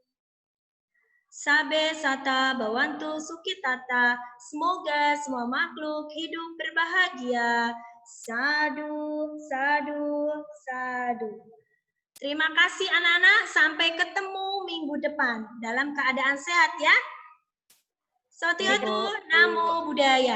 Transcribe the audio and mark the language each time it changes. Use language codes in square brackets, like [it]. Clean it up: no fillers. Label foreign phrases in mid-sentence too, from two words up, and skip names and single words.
[pi] Sabe sata bawantu sukitata. [id] Semoga semua makhluk hidup berbahagia. [pi] Sadu, sadu, sadu. [id] Terima kasih anak-anak. Sampai ketemu minggu depan dalam keadaan sehat ya. [pi] Sawadee, Namo Buddhaya.